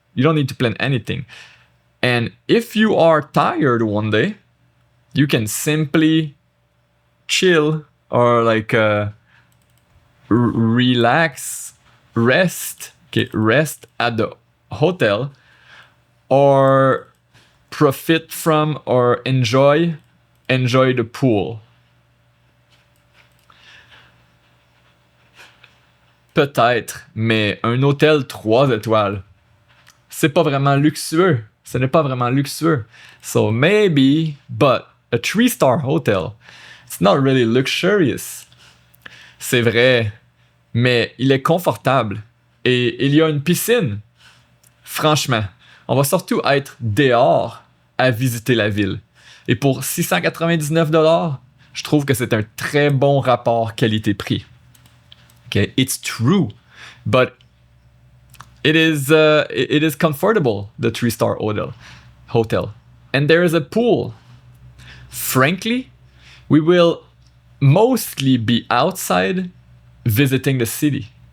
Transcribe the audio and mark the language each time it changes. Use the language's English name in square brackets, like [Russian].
[English] You don't need to plan anything. And if you are tired one day, you can simply chill or like relax, rest at the hotel, or profit from or enjoy the pool. [French] Peut-être, mais un hôtel 3 étoiles, c'est pas vraiment luxueux. Ce n'est pas vraiment luxueux. [English] So maybe, but a 3-star hotel, It's not really luxurious. [French] C'est vrai, mais il est confortable. Et il y a une piscine. Franchement, on va surtout être dehors à visiter la ville. Et pour 699$, je trouve que c'est un très bon rapport qualité-prix. [English] Okay, it's true, but it is comfortable, the 3-star hotel. And there is a pool. Frankly, we will mostly be outside visiting the city.